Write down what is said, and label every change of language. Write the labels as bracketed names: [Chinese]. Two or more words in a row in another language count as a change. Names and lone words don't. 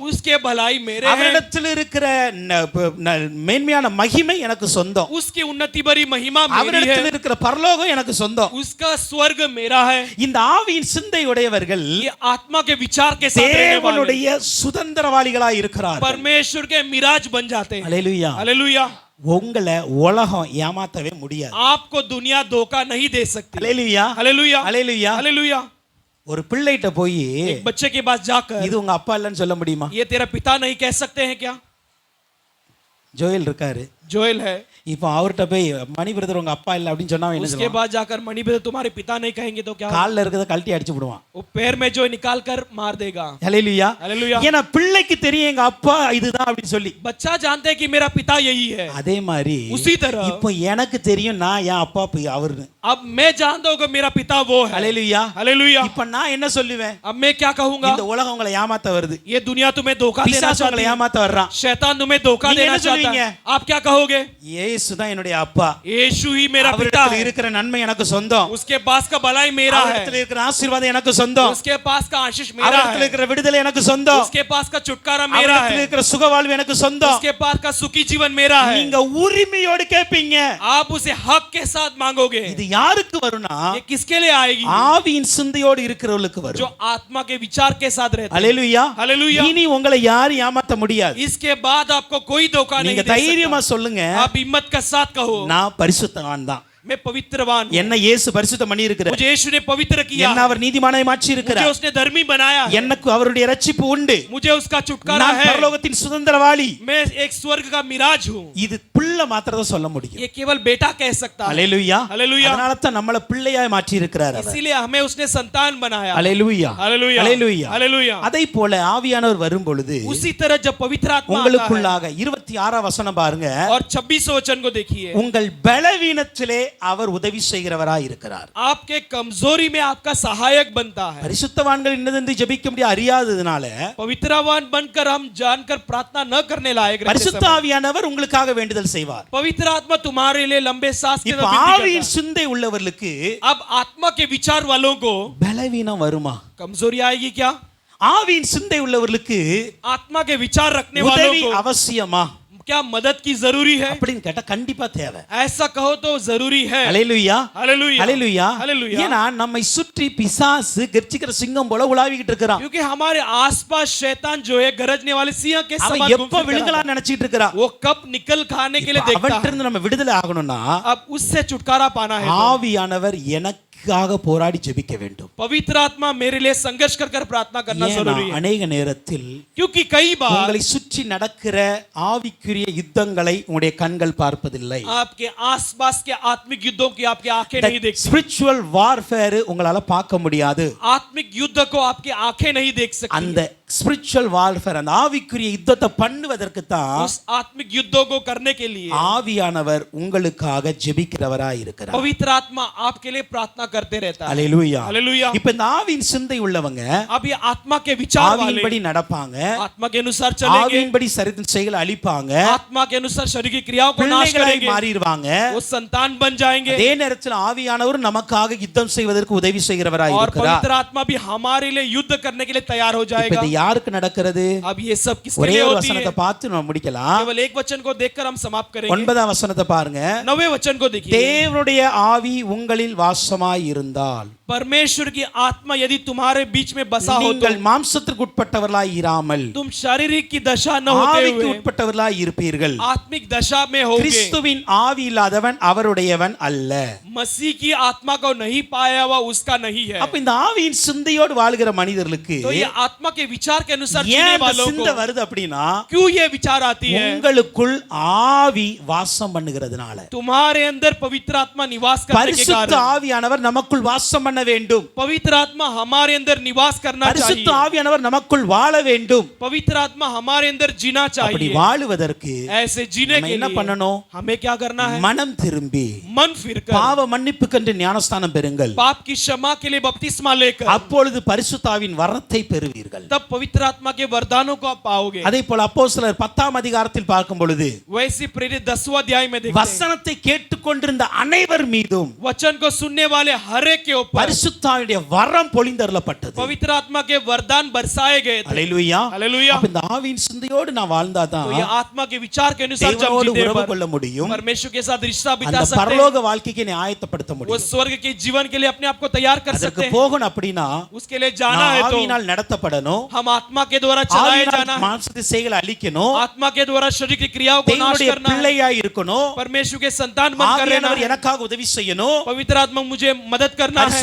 [Hindi] उसके भलाई मेरे हैं. [Tamil] அவரிடத்தில் இருக்கிற மேன்மையான மகிமை எனக்கு சொந்தம். [Hindi] उसकी उन्नति भरी महिमा मेरी [Tamil] அவரிடத்தில் [Hindi] है. [Tamil] இருக்கிற பரலோகம் எனக்கு சொந்தம். [Hindi] उसका स्वर्ग मेरा है. [Tamil] இந்த ஆவியின் சிந்தை உடையவர்கள் [Hindi] ये आत्मा के विचार के साथ रहने वाले [Tamil] தேவனுடைய சுதந்திரவாளிகளாய் இருக்கிறார்கள். [Hindi] परमेश्वर के मिराज बन जाते हैं. [Tamil] அல்லேலூயா. [Hindi] हालेलुया. [Tamil] உங்களை உலகம் ஏமாத்தவே முடியாது. [Hindi] आपको दुनिया धोखा नहीं दे सकती. [Tamil] அல்லேலூயா, [Hindi] हालेलुया. [Tamil] அல்லேலூயா. [Hindi] हालेलुया. [Tamil] ஒரு பிள்ளைகிட்ட போய் [Hindi] एक बच्चे के पास जाकर [Tamil] இது உங்க அப்பா இல்லைன்னு சொல்ல முடியுமா? [Hindi] ये तेरा पिता नहीं कह सकते हैं क्या? [Tamil] ஜோயல் இருக்காரு, [Hindi] जोएल है। [Tamil] இப்போ அவர்கிட்ட போய் மணி பிரதர் உங்க அப்பா இல்ல அப்படின்னு சொன்னா அவன் என்ன [Hindi] उसके [Tamil] சொல்லுவான்? [Hindi] बाद जाकर मणि ब्रदर तुम्हारे पिता नहीं कहेंगे तो क्या होगा? [Tamil] கால்ல இருக்கத கழட்டி அடிச்சு விடுவான். [Hindi] वो पैर में जो निकाल कर मार देगा। [Tamil] ஹalleluya. [Hindi] हालेलुया। [Tamil] ஏன்னா பிள்ளைக்கு தெரியும் எங்க அப்பா இதுதான் அப்படி சொல்லி. [Hindi] बच्चा जानते हैं कि मेरा पिता यही है। [Tamil] அதே மாதிரி [Hindi] उसी तरह [Tamil] இப்போ எனக்கு தெரியும் நான் என் அப்பா அவர்னு. [Hindi] अब मैं जानता हूं कि मेरा पिता वो है। [Tamil] ஹalleluya. [Hindi] हालेलुया। [Tamil] இப்போ நான் என்ன சொல்லுவேன்? [Hindi] अब मैं क्या कहूंगा? [Tamil] இந்த உலகம் உங்களை ஏமாத்த வருது. [Hindi] ये दुनिया तुम्हें धोखा देना [Tamil] பிசாசு உங்களை [Hindi] चाहती है। [Tamil] ஏமாத்த வர்றான். [Hindi] शैतान तुम्हें धोखा [Tamil] நீங்க [Hindi] देना [Tamil] என்ன [Hindi] चाहता [Tamil] சொல்லுவீங்க? [Hindi] है। आप क्या कहोगे? [Tamil] இயேசு தான் என்னுடைய அப்பா. [Hindi] यीशु ही मेरा पिता [Tamil] அவரிடத்தில் [Hindi] है। [Tamil] இருக்கிற நன்மை எனக்கு சொந்தம். [Hindi] उसके पास का भलाई मेरा है। [Tamil] அவரிடத்தில் இருக்கிற ஆசீர்வாதம் எனக்கு சொந்தம். [Hindi] उसके पास का आशीष मेरा [Tamil] அவரிடத்தில் [Hindi] है। [Tamil] இருக்கிற விடுதலை எனக்கு சொந்தம். [Hindi] उसके पास का छुटकारा मेरा [Tamil] அவரிடத்தில் [Hindi] है। [Tamil] இருக்கிற சுகவாழ்வு எனக்கு சொந்தம். [Hindi] उसके पास का सुखी जीवन मेरा है। [Tamil] நீங்க உரிமையோடு கேட்பீங்க. [Hindi] आप उसे हक के साथ मांगोगे। [Tamil] இது யாருக்கு வரும்னா [Hindi] ये किसके लिए आएगी? [Tamil] ஆவியின் சிந்தையோடு இருக்கிறவங்களுக்கு [Hindi] जो [Tamil] வரும். [Hindi] आत्मा के विचार के साथ रहते हैं। [Tamil] ஹalleluya. [Hindi] हालेलुया। [Tamil] இனி உங்களை யாரும் ஏமாத்த முடியாது. [Hindi] इसके बाद आपको कोई धोखा नहीं [Tamil] நீங்க [Hindi] दे [Tamil] தைரியமா [Hindi] सकता। [Tamil] சொல்லுங்க, [Hindi] आप हिम्मत के साथ कहो, [Tamil] நான் பரிசுத்தவான் தான். [Hindi] मैं पवित्रवान हूं। [Tamil] என்ன இயேசு பரிசுத்தம் பண்ணி இருக்கிறார். [Hindi] मुझे यीशु ने पवित्र किया [Tamil] என்ன [Hindi] है। [Tamil] அவர் நீதிமானாய் மாற்றி [Hindi] मुझे [Tamil] இருக்கிறார். [Hindi] उसने धर्मी बनाया है। [Tamil] எனக்கு அவருடைய ரட்சிப்பு உண்டு. [Hindi] मुझे उसका छुटकारा [Tamil] நான் [Hindi] है। [Tamil] பரலோகத்தின் சுதந்திரவாளி. [Hindi] मैं एक स्वर्ग का मिराज हूं। [Tamil] இது பிள்ளை மாத்திரம் தான் சொல்ல முடியும். [Hindi] ये केवल बेटा कह सकता है। [Tamil] ஹalleluya. [Hindi] हालेलुया। [Tamil] அதனால தான் நம்மள பிள்ளையாய் மாற்றி இருக்கிறார் அவர். [Hindi] इसीलिए हमें उसने संतान बनाया। [Tamil] ஹalleluya. [Hindi] हालेलुया। [Tamil] ஹalleluya. [Hindi] हालेलुया। [Tamil] அதை போல ஆவியானவர் வரும் பொழுது [Hindi] उसी तरह जब पवित्र आत्मा आता है [Tamil] உங்களுக்குள்ளாக 26 வசனம் பாருங்க. [Hindi] और 26 वचन को देखिए, [Tamil] உங்கள் பலவீனத்திலே அவர் உதவி செய்கிறவராய் இருக்கிறார். [Hindi] आपके कमजोरी में आपका सहायक बनता है। [Tamil] பரிசுத்தவான்கள் என்னதென்று ஜெபிக்க முடிய அறியாததுனால [Hindi] पवित्रवान बनकर हम जानकर प्रार्थना न करने लायक रहते [Tamil] பரிசுத்த [Hindi] समय [Tamil] ஆவியானவர் உங்களுக்காக வேண்டுதல் செய்வார். [Hindi] पवित्र आत्मा तुम्हारे लिए लंबे सांस के [Tamil] இப்ப [Hindi] साथ विनती [Tamil] ஆவியின் [Hindi] करता [Tamil] சிந்தை உள்ளவர்களுக்கு [Hindi] है। अब आत्मा के विचार वालों को [Tamil] பலவீனம் வருமா? [Hindi] कमजोरी आएगी क्या? [Tamil] ஆவியின் சிந்தை உள்ளவர்களுக்கு [Hindi] आत्मा के विचार रखने वालों [Tamil] உதவி [Hindi] को [Tamil] அவசியமா [Hindi] क्या मदद की जरूरी है? [Tamil] அப்படின்னு கேட்டா கண்டிப்பா தேவை. [Hindi] ऐसा कहो तो जरूरी है। [Tamil] ஹalleluya. [Hindi] हालेलुया। [Tamil] ஹalleluya. [Hindi] हालेलुया। [Tamil] ஏன்னா நம்மை சுற்றி பிசாசு கர்ச்சிக்கிற சிங்கம் போல உலாவிக்கிட்டு இருக்கிறான். [Hindi] क्योंकि हमारे आसपास शैतान जो है गरजने वाले सिंह के [Tamil] அவன் [Hindi] समान [Tamil] எப்ப விழுங்கலாம் நினைச்சிட்டு இருக்கிறான். [Hindi] वो कब निकल खाने के लिए देखता [Tamil] அவன்கிட்ட [Hindi] है। [Tamil] இருந்து நம்ம விடுதலை ஆகணும்னா [Hindi] अब उससे छुटकारा पाना है तो [Tamil] ஆவியானவர் எனக்காக போராடி ஜெபிக்க வேண்டும். [Hindi] पवित्र आत्मा मेरे लिए संघर्ष कर कर प्रार्थना करना [Tamil] ஏன்னா [Hindi] जरूरी है। [Tamil] அநேக நேரத்தில் [Hindi] क्योंकि कई बार [Tamil] உங்களை சுற்றி நடக்கிற ஆவிக்குரிய யுத்தங்களை உங்களுடைய கண்கள் பார்ப்பதில்லை. [Hindi] आपके आसपास के आत्मिक युद्धों की आपकी आंखें नहीं देखती। [English] spiritual warfare [Tamil] உங்களால பார்க்க முடியாது. [Hindi] आत्मिक युद्ध को आपकी आंखें नहीं देख सकती। [Tamil] அந்த [English] spiritual warfare [Tamil] அந்த ஆவிக்குரிய யுத்தத்தை பண்ணுவதற்கு தான் [Hindi] उस आत्मिक युद्धों को करने के लिए [Tamil] ஆவியானவர் உங்களுக்காக ஜெபிக்கிறவராய் இருக்கிறார். [Hindi] पवित्र आत्मा आपके लिए प्रार्थना करते रहता है। [Tamil] ஹalleluya. [Hindi] हालेलुया। [Tamil] இப்ப இந்த ஆவியின் சிந்தை உள்ளவங்க [Hindi] अब ये आत्मा के विचार वाले [Tamil] ஆவியின்படி நடப்பாங்க. [Hindi] आत्मा के अनुसार चलेंगे, [Tamil] ஆவியின்படி சரித்தின் செயலை அழிப்பாங்க. [Hindi] आत्मा के अनुसार शरीर की क्रियाओं को नाश [Tamil] பிள்ளைகளாய் [Hindi] करेंगे, [Tamil] மாறிடுவாங்க. [Hindi] वो संतान बन जाएंगे। [Tamil] அதே நேரத்தில் ஆவியானவர் நமக்காக யுத்தம் செய்வதற்கு உதவி செய்கிறவராய் [Hindi] और [Tamil] இருக்கிறார். [Hindi] पवित्र आत्मा भी हमारे लिए युद्ध करने के लिए तैयार हो [Tamil] இப்ப [Hindi] जाएगा। [Tamil] இது யாருக்கு நடக்கிறது? [Hindi] अब ये सब किसके [Tamil] ஒரே [Hindi] लिए [Tamil] ஒரு [Hindi] होती है? [Tamil] வசனத்தை பார்த்து நம்ம முடிக்கலாம். [Hindi] केवल एक वचन को देखकर हम समाप्त करेंगे। [Tamil] 9ஆம் வசனத்தை பாருங்க. [Hindi] 9वें वचन को देखिए, [Tamil] தேவனுடைய ஆவி உங்களில் வாசமாய் இருந்தால் [Hindi] परमेश्वर की आत्मा यदि तुम्हारे बीच में बसा हो तो [Tamil] நீங்கள் மாம்சத்திற்கு உட்பட்டவர்களாய் இராமல் [Hindi] तुम शारीरिक की दशा न होते [Tamil] ஆவிக்கு [Hindi] हुए [Tamil] உட்பட்டவர்களாய் இருப்பீர்கள். [Hindi] आत्मिक दशा में होगे। [Tamil] கிறிஸ்துவின் ஆவி இல்லாதவன் அவருடையவன் அல்ல. [Hindi] मसीह की आत्मा को नहीं पाया हुआ उसका नहीं है। [Tamil] அப்ப இந்த ஆவியின் சிந்தையோடு வாழ்கிற மனிதர்களுக்கு [Hindi] तो ये आत्मा के विचार के अनुसार [Tamil] ஏன் [Hindi] जीने [Tamil] இந்த [Hindi] वालों [Tamil] சிந்தை [Hindi] को [Tamil] வருது அப்படின்னா [Hindi] क्यों ये विचार आती है? [Tamil] உங்களுக்குள் ஆவி வாசம் பண்ணுகிறதுனால. [Hindi] तुम्हारे अंदर पवित्र आत्मा निवास करने के [Tamil] பரிசுத்த [Hindi] कारण [Tamil] ஆவியானவர் நமக்குள் வாசம் பண்ண வேண்டும். [Hindi] पवित्र आत्मा हमारे अंदर निवास करना [Tamil] பரிசுத்த [Hindi] चाहिए। [Tamil] ஆவியானவர் நமக்குள் வாழ வேண்டும். [Hindi] पवित्र आत्मा हमारे अंदर जीना [Tamil] அப்படி [Hindi] चाहिए। [Tamil] வாழுவதற்கு [Hindi] ऐसे जीने [Tamil] நம்ம [Hindi] के [Tamil] என்ன [Hindi] लिए [Tamil] பண்ணணும்? [Hindi] हमें क्या करना है? [Tamil] மனம் திரும்பி [Hindi] मन फिरकर [Tamil] பாவ மன்னிப்புக்கென்று ஞானஸ்தானம் பெறுங்கள். [Hindi] पाप की क्षमा के लिए बपतिस्मा लेकर [Tamil] அப்பொழுது பரிசுத்தாவின் வரத்தை பெறுவீர்கள். [Hindi] तब पवित्र आत्मा के वरदानों को आप पाओगे। [Tamil] அதே போல அப்போஸ்தலர் 10ஆம் அதிகாரத்தில் பார்க்கும் பொழுது [Hindi] वैसे प्रेरित 10वां अध्याय में देखते हैं, [Tamil] வசனத்தை கேட்டுக்கொண்டிருந்த அனைவர் மீதும் [Hindi] वचन को सुनने वाले हर एक के ऊपर [Tamil] பரிசுத்தாவினுடைய வரம் பொழிந்தருளப்பட்டது. [Hindi] पवित्र आत्मा के वरदान बरसाए गए थे। [Tamil] அல்லேலூயா. [Hindi] हालेलुया। [Tamil] அப்ப இந்த ஆவியின் சிந்தையோடு நான் வாழ்ந்தாதான் [Hindi] तो ये आत्मा के विचार के अनुसार जब [Tamil] தேவனோடு [Hindi] जीते [Tamil] உறவு [Hindi] पर [Tamil] கொள்ள முடியும். [Hindi] परमेश्वर के साथ रिश्ता [Tamil] அந்த [Hindi] बिता सकते हैं। [Tamil] பரலோக வாழ்க்கைக்கு என்னை ஆயத்தப்படுத்த [Hindi] वो [Tamil] முடியும். [Hindi] स्वर्ग के जीवन के लिए अपने आप को तैयार कर [Tamil] அதற்கு [Hindi] सकते हैं। [Tamil] போகணும் அப்படின்னா [Hindi] उसके लिए जाना [Tamil] நான் [Hindi] है तो [Tamil] ஆவியினால் நடத்தப்படணும். [Hindi] हम आत्मा के द्वारा चलाए [Tamil] ஆவியினால் [Hindi] जाना है, [Tamil] மாம்சத்தை செய்களை அழிக்கணும், [Hindi] आत्मा के द्वारा शरीर की क्रियाओं को नाश [Tamil] தேவனுடைய [Hindi] करना है, [Tamil] பிள்ளையாய் இருக்கணும், [Hindi] परमेश्वर के संतान बनकर रहना [Tamil] ஆவியானவர் [Hindi] है, [Tamil] எனக்காக உதவி செய்யணும், [Hindi] पवित्र आत्मा मुझे मदद करना है,